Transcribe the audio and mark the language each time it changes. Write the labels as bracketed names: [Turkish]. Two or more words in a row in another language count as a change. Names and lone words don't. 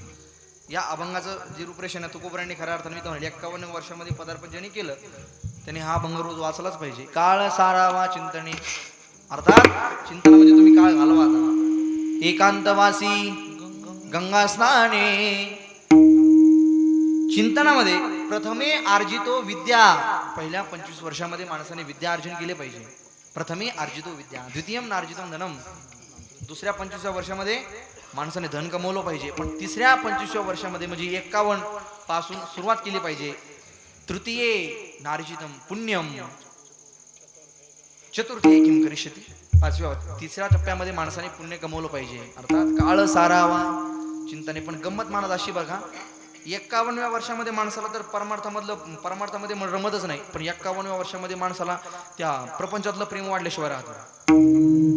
[Marathi] या अभंगाचं जे रूपरेषण आहे तुकोबरांनी खऱ्या अर्थाने मी तुम्हाला 51व्या वर्षामध्ये पदार्पण ज्यांनी केलं त्यांनी हा अभंग रोज वाचलाच पाहिजे. काळ सारावा चिंतने, अर्थात चिंतनामध्ये तुम्ही काळ घालवा. एकांतवासी गंगा स्नाने, चिंतनामध्ये [Sanskrit] प्रथमे अर्जितो विद्या. [Marathi] पहिल्या 25 वर्षामध्ये माणसाने विद्या अर्जन केले पाहिजे. [Sanskrit] प्रथमे अर्जितो विद्या द्वितीयम नार्जितम धनम. [Marathi] दुसऱ्या 25व्या वर्षामध्ये माणसाने धन कमवलं पाहिजे, पण तिसऱ्या 25व्या वर्षामध्ये म्हणजे 51 पासून सुरुवात केली पाहिजे. [Sanskrit] तृतीये नार्जितम पुण्यम, चतुर्थी किम करिष्यति. [Marathi] तिसऱ्या टप्प्यामध्ये माणसाने पुण्य कमवलं पाहिजे. अर्थात काळ सारावा चिंतने. पण गंमत मानत अशी बघा, 51व्या वर्षामध्ये माणसाला तर परमार्थामध्ये रमतच नाही, पण 51व्या वर्षामध्ये माणसाला त्या प्रपंचातलं प्रेम वाढल्याशिवाय राहत नाही.